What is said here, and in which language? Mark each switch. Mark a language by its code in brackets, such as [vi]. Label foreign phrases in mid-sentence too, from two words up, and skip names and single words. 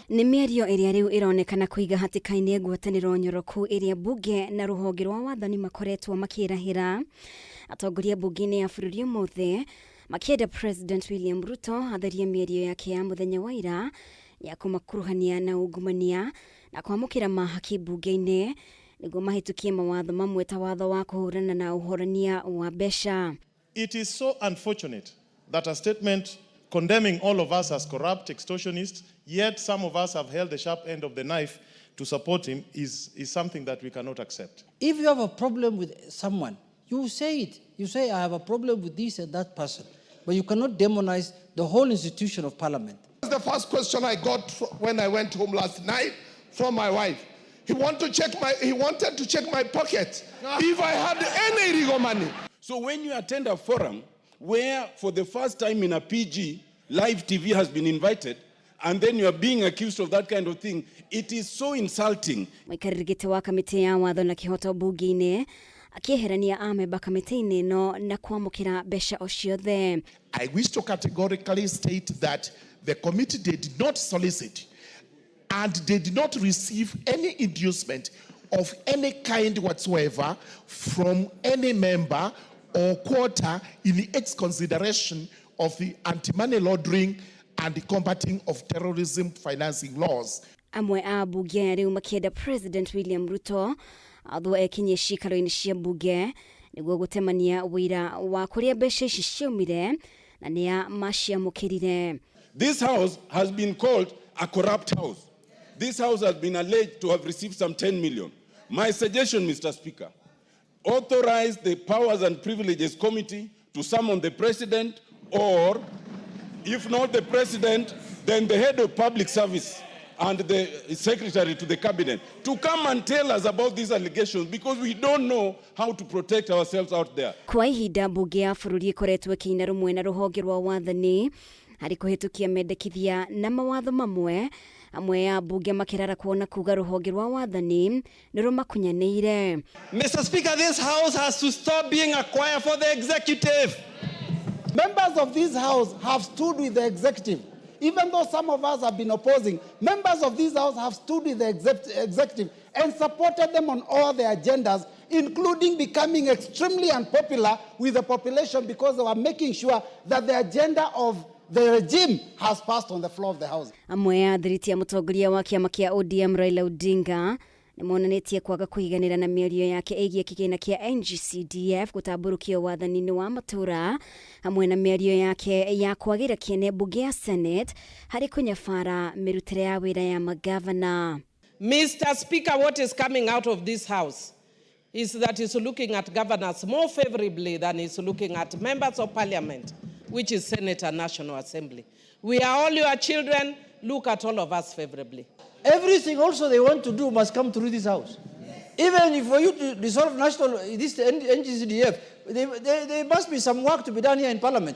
[ki] Ni mĩario ĩrĩa rĩu ĩronekana kũiga hatĩka-inĩ ngwatanĩro nyoroku ĩrĩa mbunge na rũhonge rwa wathani makoretwo makĩrahĩra atongoria mbunge-inĩ ya bũrũri ũmũthĩ makĩenda President William Ruto atherie mĩario yake ya mũthenya wa ira ya kũmakuruhania na ungumania na kwamũkĩra mahaki mbunge-inĩ nĩguo mahĩtukie mawatho mamwe ta watho wa kũhũrana na ũhorania wa mbeca. [en] It is so unfortunate that a statement condemning all of us as corrupt extortionists, yet some of us have held the sharp end of the knife to support him, is something that we cannot accept. If you have a problem with someone, you say it. You say, I have a problem with this and that person. But you cannot demonize the whole institution of parliament. That's the first question I got when I went home last night from my wife. He wanted to check my pocket if I had any illegal money. So when you attend a forum where for the first time in a PG, live TV has been invited, and then you are being accused of that kind of thing, it is so insulting. [ki] Mwikarĩrĩgĩte wa kamĩtĩ ya watho na kĩhoto mbunge-inĩ akĩeherania amemba kamĩtĩ-inĩ ĩno na kwamũkĩra mbeca o ciothe. [en] I wish to categorically state that the committee did not solicit and did not receive any inducement of any kind whatsoever from any member or quota in its consideration of the anti-money laundering and the combating of terrorism financing laws. [ki] Amwe a bunge rĩu makĩenda President William Ruto atho ekinye cikaro-inĩ cia bunge nĩguo gũtemania wĩra wa kũrĩa mbeca ici ciaumire na nĩa maciamũkĩrire. [en] This house has been called a corrupt house. This house has been alleged to have received some 10 million. My suggestion, Mr. Speaker, authorize the Powers and Privileges Committee to summon the President, or if not the President, then the head of public service and the secretary to the cabinet to come and tell us about these allegations, because we don't know how to protect ourselves out there. [ki] Kwa ihinda mbunge ya bũrũri ĩkoretwo ĩkĩina rũmwe na rũhonge rwa wathani harĩ kũhĩtũkia mendekithia na mawatho mamwe, amwe ya mbunge makĩrara kuona kuga rũhonge rwa wathani nĩ rũmakunyanĩire. [en] Mr. Speaker, this house has to stop being a choir for the executive. Members of this house have stood with the executive. Even though some of us have been opposing, members of this house have stood with the executive and supported them on all their agendas, including becoming extremely unpopular with the population because they were making sure that the agenda of the regime has passed on the floor of the house. [ki] Amwe ya thiriti ya mũtongoria wa kĩama kĩa ODM Raila Odinga nĩmonanĩtie kwaga kũiganĩra na mĩario yake ĩgiĩ kĩgĩna kĩa NGCDF gũtambũrũkio wathani-inĩ wa matũra, hamwe na mĩario yake ya kwagĩra kĩene mbunge ya Senate harĩ kũnyabara mĩrutĩre ya wĩra ya magavana. [en] Mr. Speaker, what is coming out of this house is that he's looking at governors more favorably than he's looking at members of parliament, which is Senate and National Assembly. We are all your children. Look at all of us favorably. Everything also they want to do must come through this house. Even if for you to dissolve this NGCDF, there must be some work to be done here in Parliament.